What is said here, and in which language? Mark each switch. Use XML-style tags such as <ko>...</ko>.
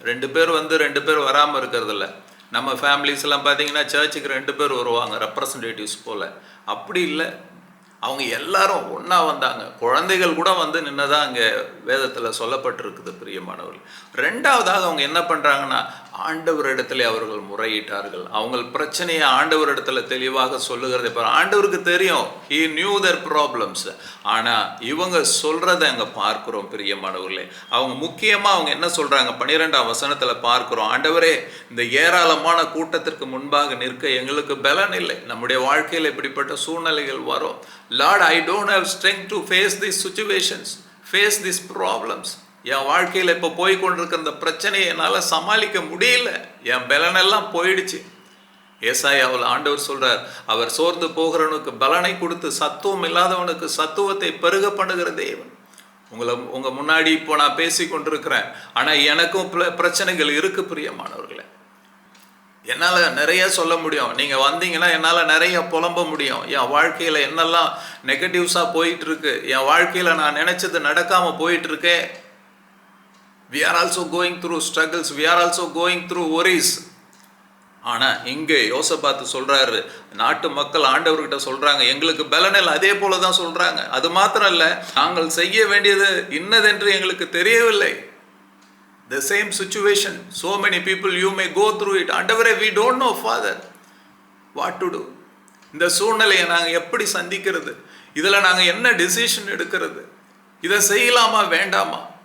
<ta>2 பேர் 2 பேர் வராமல் இருக்கிறது இல்லை. நம்ம ஃபேமிலிஸ் எல்லாம் பார்த்தீங்கன்னா சர்ச்சுக்கு 2 பேர் வருவாங்க, ரெப்ரசன்டேட்டிவ்ஸ் போல். அப்படி இல்லை, அவங்க எல்லாரும் ஒன்றா வந்தாங்க. குழந்தைகள் கூட நின்னதான் அங்கே வேதத்தில் சொல்லப்பட்டிருக்குது பிரியமானவர்கள். ரெண்டாவதாக அவங்க என்ன பண்ணுறாங்கன்னா, ஆண்டவரிடத்துல அவர்கள் முறையிட்டார்கள். அவங்க பிரச்சனையை ஆண்டவரிடத்துல தெளிவாக சொல்லுகிறதை பாரு. ஆண்டவருக்கு தெரியும்,</ta> <en>he knew their problems.</en> <ta>ஆனால் இவங்க சொல்கிறத அங்கே பார்க்குறோம் பிரியமானவர்களே. அவங்க முக்கியமாக அவங்க என்ன சொல்கிறாங்க, 12ஆம் வசனத்தில் பார்க்குறோம். ஆண்டவரே, இந்த ஏராளமான கூட்டத்திற்கு முன்பாக நிற்க எங்களுக்கு பலன் இல்லை. நம்முடைய வாழ்க்கையில் இப்படிப்பட்ட சூழ்நிலைகள் வரும்.</ta> <en>Lord, I don't have strength to face these situations, face these problems.</en> <ta>என் வாழ்க்கையில் இப்போ போய் கொண்டிருக்கிற இந்த பிரச்சனையை என்னால் சமாளிக்க முடியல, என் பலனெல்லாம் போயிடுச்சு. ஏசாயாவில் ஆண்டவர் சொல்றார், அவர் சோர்ந்து போகிறவனுக்கு பலனை கொடுத்து சத்துவம் இல்லாதவனுக்கு சத்துவத்தை பெருக பண்ணுகிற தேவன். உங்க முன்னாடி இப்போ நான் பேசி கொண்டிருக்கிறேன், ஆனால் எனக்கும் பிரச்சனைகள் இருக்கு பிரியமானவர்களே. என்னால் நிறைய சொல்ல முடியும். நீங்கள் வந்தீங்கன்னா என்னால் நிறைய புலம்ப முடியும். என் வாழ்க்கையில் என்னெல்லாம் நெகட்டிவ்ஸாக போயிட்டுருக்கு, என் வாழ்க்கையில் நான் நினச்சது நடக்காமல் போயிட்டுருக்கேன்.</ta> <en>We are also going through struggles, we are also going through worries.</en> <ta>ஆனால் இங்கே யோசபாத்து சொல்கிறாரு, நாட்டு மக்கள் ஆண்டவர்கிட்ட சொல்கிறாங்க, எங்களுக்கு பலனில். அதே போல தான் சொல்கிறாங்க. அது மாத்திரம் இல்லை, நாங்கள் செய்ய வேண்டியது இன்னதென்று எங்களுக்கு தெரியவில்லை.</ta> <en>The same situation, so many people you may go through it.</en> <ta>ஆண்டவரே,</ta> <en>we don't know Father what to do.</en> <ta>இந்த சூழ்நிலையை நாங்கள் எப்படி சந்திக்கிறது, இதில் நாங்கள் என்ன டிசிஷன் எடுக்கிறது, இதை செய்யலாமா வேண்டாமா?</ta>